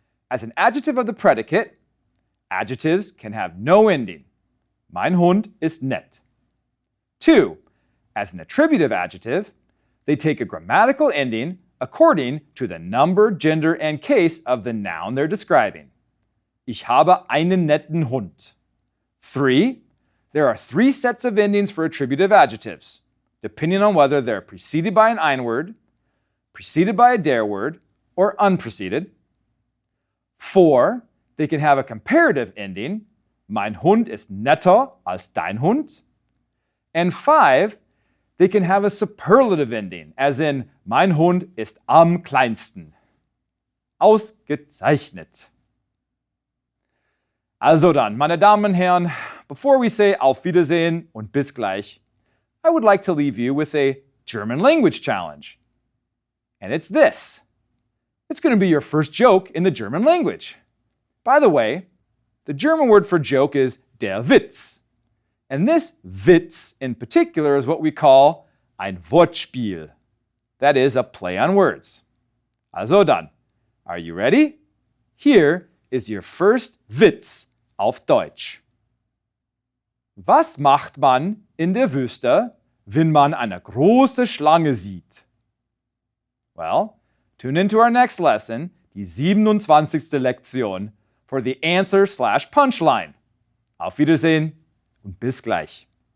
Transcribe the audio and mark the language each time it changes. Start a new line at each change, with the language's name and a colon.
English: As an adjective of the predicate, adjectives can have no ending.
German: Mein Hund ist nett.
English: 2. As an attributive adjective, they take a grammatical ending according to the number, gender, and case of the noun they're describing.
German: Ich habe einen netten Hund.
English: 3. There are 3 sets of endings for attributive adjectives, depending on whether they're preceded by an ein word, preceded by a der word, or unpreceded. 4. They can have a comparative ending.
German: Mein Hund ist netter als dein Hund.
English: And 5. They can have a superlative ending, as in,
German: mein Hund ist am kleinsten. Ausgezeichnet. Also dann, meine Damen und Herren,
English: before we say
German: auf Wiedersehen und bis gleich,
English: I would like to leave you with a German language challenge. And it's this. It's going to be your first joke in the German language. By the way, the German word for joke is der Witz. And this Witz in particular is what we call ein Wortspiel. That is a play on words.
German: Also dann,
English: are you ready? Here is your first
German: Witz auf Deutsch. Was macht man in der Wüste, wenn man eine große Schlange sieht?
English: Well, tune into our next lesson, die 27.
German: Lektion,
English: for the answer/punchline.
German: Auf Wiedersehen und bis gleich.